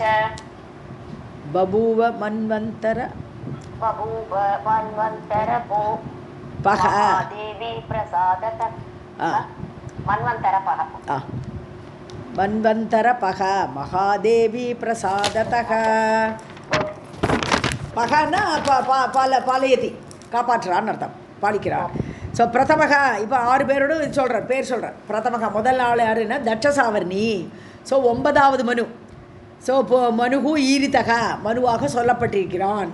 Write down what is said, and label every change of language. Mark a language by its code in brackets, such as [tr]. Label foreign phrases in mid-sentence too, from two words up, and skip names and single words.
[sa] बभूव मन्वन्तर पह देवी प्रसादत मन्वन्तरपः मन्वन्तरपः महादेवी प्रसादतः. [ta] பகன்னா பாலயதி, காப்பாற்றுறான்னு அர்த்தம், பாலிக்கிறார். ஸோ பிரதமக, இப்போ 6 பேரோடு சொல்கிறார், பேர் சொல்கிறார். பிரதமக முதல் ஆள் யாருன்னா தட்சசாவர்ணி. ஸோ 9வது மனு, ஸோ இப்போ மனுகு ஈரிதக மனுவாக சொல்லப்பட்டிருக்கிறான்.